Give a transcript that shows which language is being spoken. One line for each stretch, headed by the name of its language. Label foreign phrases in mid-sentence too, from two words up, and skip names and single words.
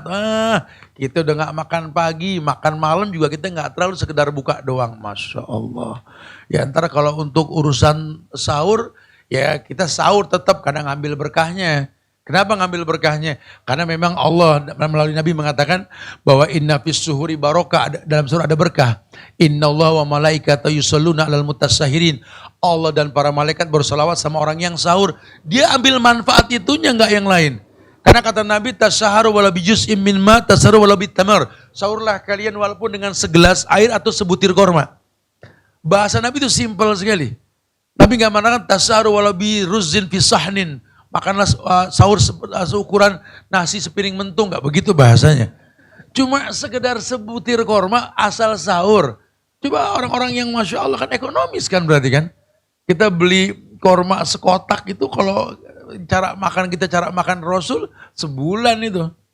Indonesian: Kita udah gak makan pagi, makan malam juga kita gak terlalu sekedar buka doang.
Arabic: ما شاء الله.
Indonesian: Ya ntar kalau untuk urusan sahur, ya kita sahur tetap kadang ngambil berkahnya. Kenapa ngambil berkahnya? Karena memang Allah melalui Nabi mengatakan bahwa
Arabic: إن في السحور بركة,
Indonesian: dalam surah ada berkah.
Arabic: إن الله وملائكته يصلون على المتسحرين.
Indonesian: Allah dan para malaikat berselawat sama orang yang sahur. Dia ambil manfaat itunya enggak yang lain. Karena kata Nabi
Arabic: تسحروا ولا بجزء من ما تسحروا ولا بتمر.
Indonesian: Sahurlah kalian walaupun dengan segelas air atau sebutir korma. Bahasa Nabi itu simpel sekali. Nabi enggak mengatakan
Arabic: تسحروا ولا بأرز في صحن.
Indonesian: Makanlah sahur seukuran nasi sepiring mentung, enggak begitu bahasanya. Cuma sekedar sebutir korma asal sahur. Coba orang-orang yang
Arabic: ما شاء الله
Indonesian: kan ekonomis kan berarti kan. Kita beli korma sekotak itu kalau cara makan Rasul sebulan itu.